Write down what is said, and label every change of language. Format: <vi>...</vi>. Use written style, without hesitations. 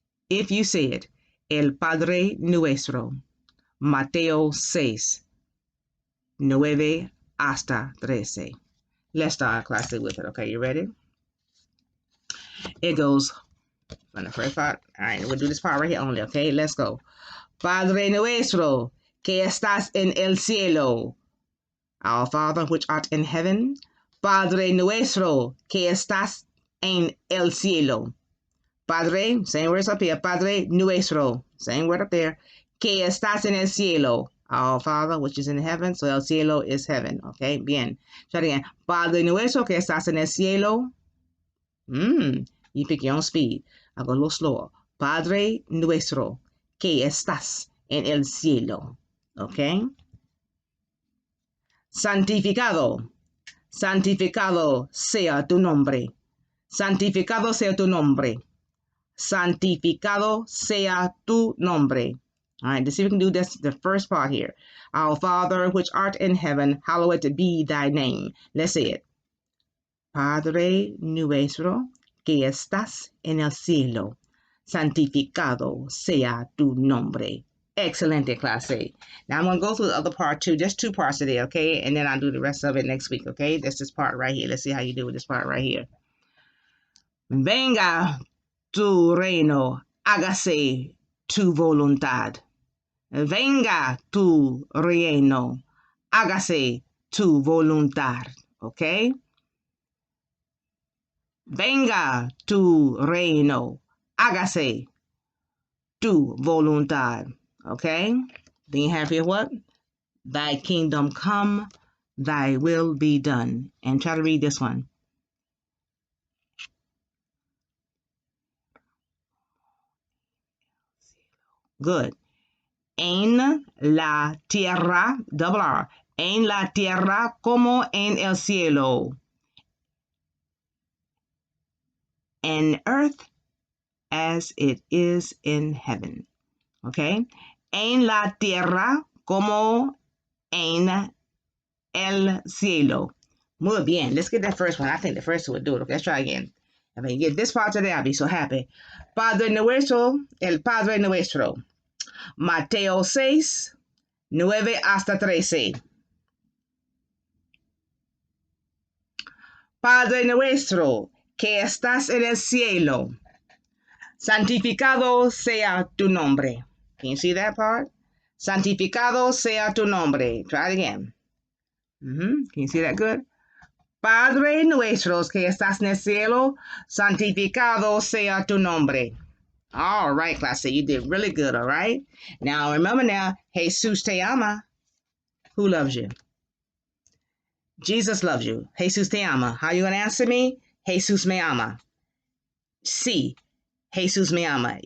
<en>If you said,</en> <es>El Padre Nuestro, Mateo 6, 9 hasta 13.</es> <en>Let's start classic with it. Okay, you ready? It goes from the first part. All right, we'll do this part right here only. Okay, let's go.</en> <es>Padre Nuestro, que estás en el cielo.</es> <en>Our Father, which art in heaven.</en> <es>Padre Nuestro, que estás en el cielo.</es> <en>Padre, same words up here. Padre Nuestro, same word up there.</en> <es>Que estás en el cielo.</es> <en>Our Father, which is in heaven. So el cielo is heaven. Okay, bien. Try it again.</en> <es>Padre Nuestro, que estás en el cielo.</es> <en>You pick your own speed. I'll go a little slower.</en> <es>Padre Nuestro, que estás en el cielo. Okay. Santificado. Santificado sea tu nombre. Santificado sea tu nombre. Santificado sea tu nombre.</es> <en>All right, let's see if we can do this, the first part here. Our Father, which art in heaven, hallowed be thy name. Let's say it.</en> <es>Padre nuestro, que estás en el cielo, santificado sea tu nombre.</es> <en>Excelente, class A. Now I'm going to go through the other part too, just 2 parts today, okay? And then I'll do the rest of it next week, okay? That's this part right here. Let's see how you do with this part right here.</en> <es>Venga tu reino, hágase tu voluntad. Venga tu reino, hágase tu voluntad, okay? Venga tu reino, hágase tu voluntad. Okay?</es> <en>Then you have here what? Thy kingdom come, thy will be done. And try to read this one. Good.</en> <es>En la tierra, double R, en la tierra como en el cielo.</es> <en>And earth as it is in heaven. Okay?</en> <es>En la tierra como en el cielo. Muy bien.</es> <en>Let's get that first one. I think the first one would do it. Okay, let's try again. If I can get this part today, I'll be so happy.</en> <es>Padre nuestro, el Padre nuestro. Mateo 6, 9 hasta 13. Padre nuestro, que estás en el cielo, santificado sea tu nombre.</es> <en>Can you see that part?</en> <es>Santificado sea tu nombre.</es> <en>Try it again. Can you see that good?</en> <es>Padre nuestro que estás en el cielo, santificado sea tu nombre.</es> <en>All right, class, you did really good, all right? Now, remember now,</en> <es>Jesus te ama.</es> <en>Who loves you? Jesus loves you. Jesus te ama. How you going to answer me?</en> <es>Jesus me ama. Sí, Jesus me ama.</es>